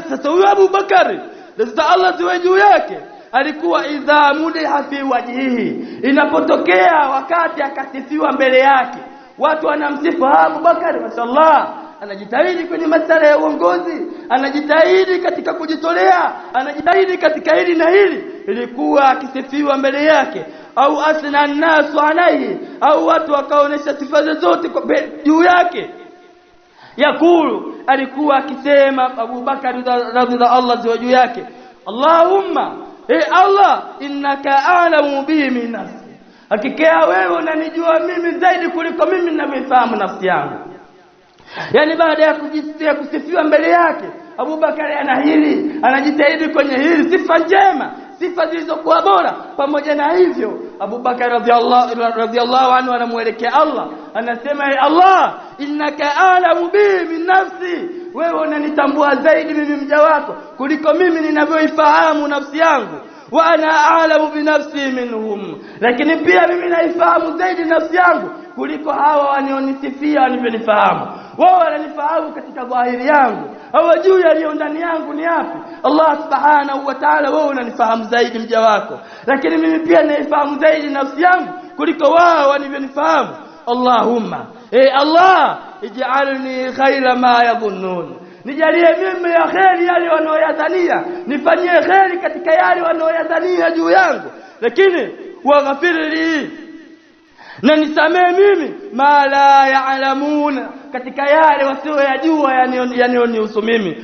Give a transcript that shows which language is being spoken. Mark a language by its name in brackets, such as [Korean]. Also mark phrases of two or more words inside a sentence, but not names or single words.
[Swahili] Sasa huyo Abu Bakar [Arabic] رضي الله [Swahili] ziwe juu yake alikuwa [Arabic] إذا مدح في وجهه, [Swahili] inapotokea wakati akasifiwa mbele yake, watu wanamsifu Abu Bakar, mashallah, anajitahidi kwenye masala ya uongozi, anajitahidi katika kujitolea, anajitahidi katika hili na hili. Ilikuwa akisifiwa mbele yake, au [Arabic] أثنى الناس عليه, [Swahili] au watu wakaonesha sifa zote kwa juu yake. Yakulu, alikuwa akisema Abu Bakar radhiallahu juu yake, Allahumma, Allah, [Arabic] إنك أعلم بي من نفسي, [Swahili] hakika wewe unanijua mimi zaidi kuliko mimi ninavyofahamu nafsi yangu. Yani baada ya kujisikia kusifiwa mbele yake, Abu Bakari anahili, anajitahidi kwenye hili sifa njema, sifa zilizokuwa bora. Pamoja na hivyo, Abu Bakari [Arabic] رضي الله عنه [Swahili] anamuelekea Allah, anasema Allah, [Arabic] إنك أعلم بي من نفسي, [Swahili] wewe unanitambua zaidi mimi mja wako kuliko mimi ninavyoifahamu nafsi yangu. [Arabic] وأنا أعلم بنفسي منهم, [Swahili] lakini pia mimi naifahamu zaidi nafsi yangu kuliko hawa wanionisifia wanifahamu. Wao wananifahamu katika dhahiri yangu, hawajui yaliyo ndani yangu ni yapi. Allah [Arabic] سبحانه وتعالى, [Swahili] wewe unanifahamu zaidi mja wako, lakini mimi pia naifahamu zaidi nafsi yangu kuliko wao wanifahamu. [Arabic] اللهم، الله، اجعلني خيرا ما يظنون, [Swahili] nijalie mimi ya kheri yale wanaoyadhania, nifanyie kheri katika yale wanaoyadhania juu yangu, lakini waghfirli, na nisamee mimi [Arabic] ما لا يعلمون, [Swahili] katika yale wasioyajua yanayonihusu mimi.